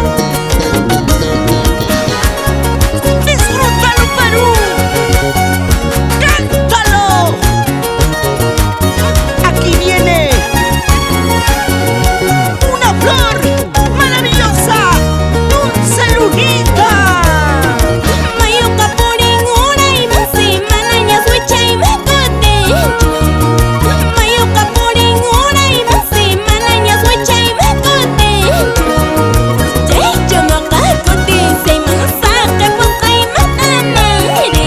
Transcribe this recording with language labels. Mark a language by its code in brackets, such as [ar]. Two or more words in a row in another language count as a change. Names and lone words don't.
[es] ¡Disfrútalo, Perú! ¡Cántalo! Aquí viene una flor maravillosa, Dulce Lunita. [qu] Mayuqa Purin uraymansi manañas wichaymakutinchu. Mayuqa Purin uraymansi manañas wichaymakutinchu. Chaychu ñuqa kutinsayman saqipusqaymantamari.